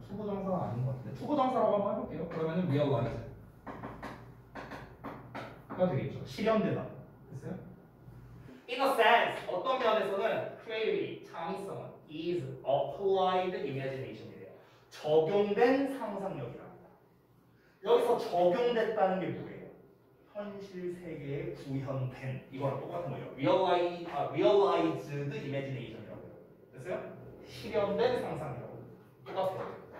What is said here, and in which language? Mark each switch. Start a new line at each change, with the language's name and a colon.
Korean: 투부정사가 아닌 것 같은데 투부정사라고 한번 해볼게요. 그러면은 realize 가 되겠죠. 실현되다. 됐어요?
English: In a sense,
Korean: 어떤 면에서는
English: creativity,
Korean: 창의성은
English: is applied imagination이래요.
Korean: 적용된 상상력이랍니다. 여기서 적용됐다는 게 뭐예요? 현실 세계에 구현된 이거랑 똑같은 거예요. realized imagination이라고 해요. 됐어요? 실현된 상상력. 똑같아요.